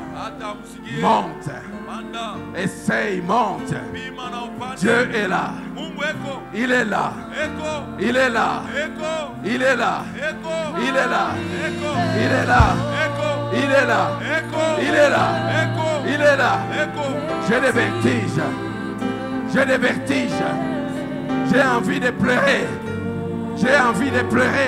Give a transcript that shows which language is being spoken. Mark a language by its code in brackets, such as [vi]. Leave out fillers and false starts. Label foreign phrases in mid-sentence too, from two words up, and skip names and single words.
[sw] Hata umsikie. [fr] monte. [sw] Panda. [fr] Essaye, monte. [sw] Pima na upande. [fr] Dieu est là. [sw] Mungu eko. [fr] Il est là. [sw] Eko. [fr] Il est là. [sw] Eko. [fr] Il est là. [sw] Eko. [fr] Il est là. [sw] Eko. [fr] Il est là. [sw] Eko. [fr] Il est là. [sw] Eko. [fr] Il est là. [sw] Eko. [fr] Il est là. [sw] Eko. [fr] J'ai des vertiges. J'ai des vertiges. J'ai envie de pleurer. J'ai envie de pleurer.